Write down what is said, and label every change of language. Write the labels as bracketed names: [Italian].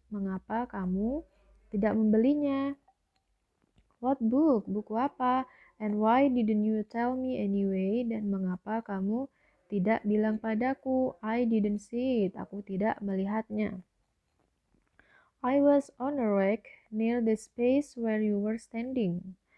[Indonesian] Mengapa kamu tidak membelinya? [English] What book? [Indonesian] Buku apa? [English] And why didn't you tell me anyway? [Indonesian] Dan mengapa kamu tidak bilang padaku? [English] I didn't see it. [Indonesian] Aku tidak melihatnya. [English] I was on a rack near the space where you were standing.